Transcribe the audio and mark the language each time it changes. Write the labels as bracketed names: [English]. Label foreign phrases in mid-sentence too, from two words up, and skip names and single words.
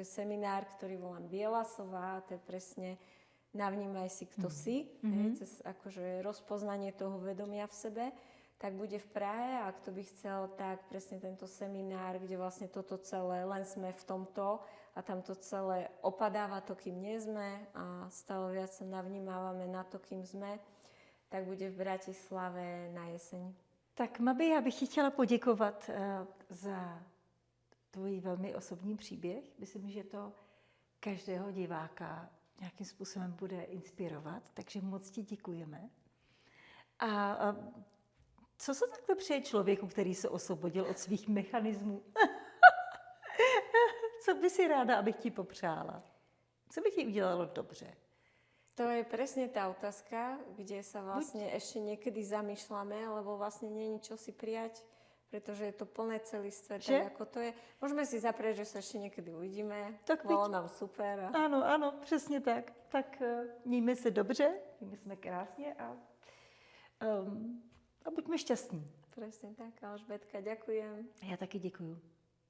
[Slovak] seminár, ktorý volám Bielasová, to je presne navnímaj si, kto si, cez akože rozpoznanie toho vedomia v sebe, tak bude v Prahe a kto by chcel, tak presne tento seminár, kde vlastne toto celé, len sme v tomto a tam to celé opadáva to, kým nie sme a stále viac sa navnímávame na to, kým sme, tak bude v Bratislave na jeseň. [Czech] Tak Mabi, já bych ti chtěla poděkovat za tvůj velmi osobní příběh. Myslím, že to každého diváka nějakým způsobem bude inspirovat, takže moc ti děkujeme. A co se takhle přeje člověku, který se osvobodil od svých mechanismů? Co by si ráda, abych ti popřála? Co by ti udělalo dobře? [Slovak] To je presne tá otázka, kde sa vlastne ešte niekedy zamýšľame, lebo vlastne nie je čo si prijať, pretože je to plné celistvé, tak ako to je. Môžeme si zaprieť, že sa ešte niekedy uvidíme, tak bolo nám super. [Czech] Ano, ano, přesně tak. Tak mějme se dobře, mějme se krásně a buďme šťastní. [Slovak] Presne tak, Alžbetka, ďakujem. [Czech] Já taky děkuju.